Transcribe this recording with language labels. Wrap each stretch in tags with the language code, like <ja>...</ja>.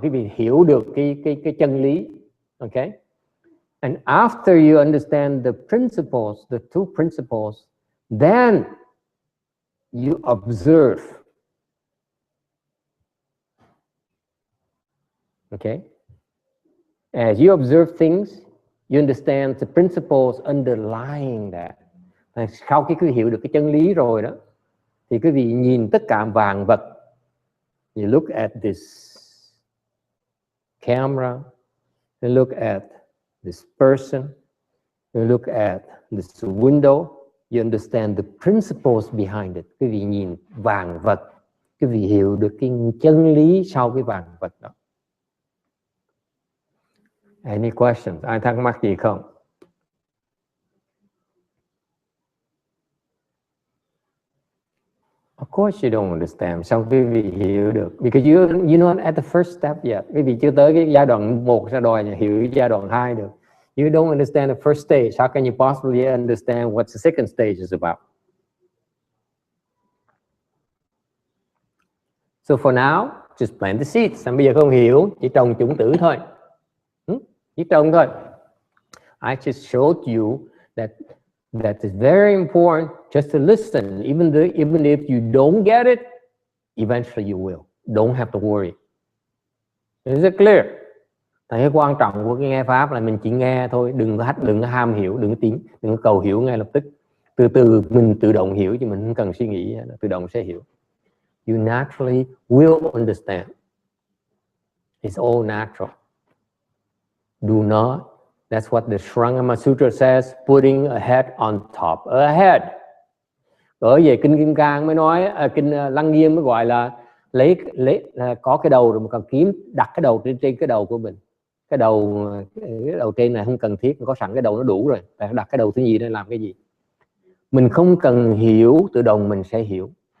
<vi>Quý vị hiểu được cái chân lý.</vi> <en>Okay? And after you understand the principles, the two principles, then you observe. Okay? As you observe things, you understand the principles underlying that.</en> <vi>Sau khi quý vị hiểu được cái chân lý rồi đó, thì quý vị nhìn tất cả vạn vật.</vi> <en>You look at this camera, you look at this person, you look at this window, you understand the principles behind it.</en> <vi>Quý vị nhìn vạn vật, quý vị hiểu được cái chân lý sau cái vạn vật đó.</vi> <en>Any questions?</en> <vi>Ai thắc mắc gì không?</vi> <en>Of course you don't understand.</en> <vi>Sao quý vị hiểu được?</vi> <en>Because you're not at the first step yet.</en> <vi>Quý vị chưa tới cái giai đoạn 1 ra đòi hiểu giai đoạn 2 được.</vi> <en>You don't understand the first stage. How can you possibly understand what the second stage is about? So for now, just plant the seeds.</en> <vi>Bây giờ không hiểu, chỉ trồng chủng tử thôi. Chỉ trồng thôi.</vi> <en>I just showed you that is very important just to listen. Even if you don't get it, eventually you will. Don't have to worry. Is it clear?</en> <vi>Cái quan trọng của cái nghe pháp là mình chỉ nghe thôi, đừng có ham hiểu, đừng có cầu hiểu ngay lập tức. Từ từ mình tự động hiểu, chứ mình không cần suy nghĩ, tự động sẽ hiểu.</vi> <en>You naturally will understand. It's all natural. Do not. That's what the Shrangama Sutra says, putting a head on top a head.</en> <vi>Ở về kinh Kim Cang mới nói, kinh Lăng Nghiêm mới gọi là lấy có cái đầu rồi mà còn kiếm đặt cái đầu trên cái đầu của mình. cái đầu trên này không cần thiết, có sẵn cái đầu nó đủ rồi, tại đặt cái đầu thứ nhì để làm cái gì? Mình không cần hiểu, tự động mình sẽ hiểu.</vi>